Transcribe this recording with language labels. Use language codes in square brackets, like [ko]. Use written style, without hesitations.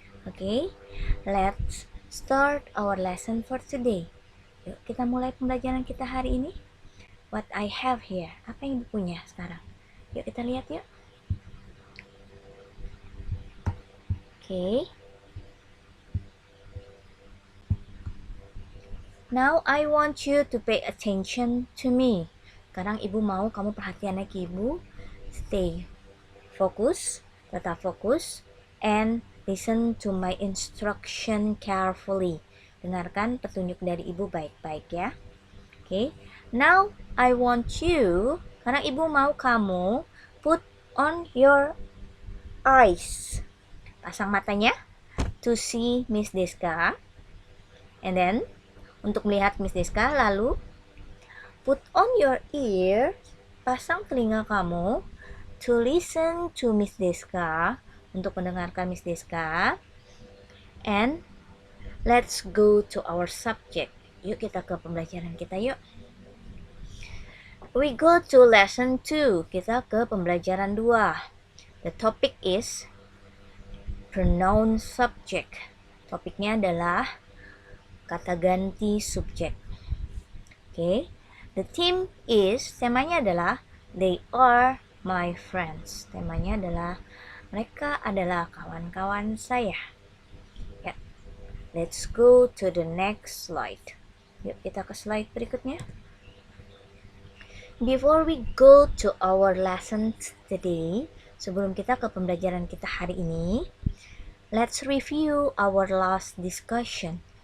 [en] Okay, let's start our lesson for today. [id] Yuk kita mulai pembelajaran kita hari ini. [en] What I have here. [id] Apa yang ibu punya sekarang? Yuk kita lihat yuk. [en] Okay. Now I want you to pay attention to me. [id] Sekarang ibu mau kamu perhatian lagi ibu. [en] Stay fokus, [id] tetap fokus, [en] and listen to my instruction carefully. [id] Dengarkan petunjuk dari ibu baik-baik ya. [en] Okay. Now I want you, [id] karena ibu mau kamu [en] put on your eyes. [id] Pasang matanya [en] to see Miss Deska. And then [id] untuk melihat Miss Deska, lalu [en] put on your ear, [id] pasang telinga kamu [en] to listen to Miss Deska, [id] untuk mendengarkan Miss Deska. [en] And let's go to our subject. [id] Yuk kita ke pembelajaran kita yuk. [en] We go to lesson 2. [id] Kita ke pembelajaran 2. [en] The topic is pronoun subject. [id] Topiknya adalah kata ganti subjek. Okay. [en] The theme is, [id] temanya adalah [en] they are my friends. [id] Temanya adalah mereka adalah kawan-kawan saya. Ya. [en] Let's go to the next slide. [id] Yuk kita ke slide berikutnya. [en] Before we go to our lesson today, [id] sebelum kita ke pembelajaran kita hari ini, [en] let's review our last discussion.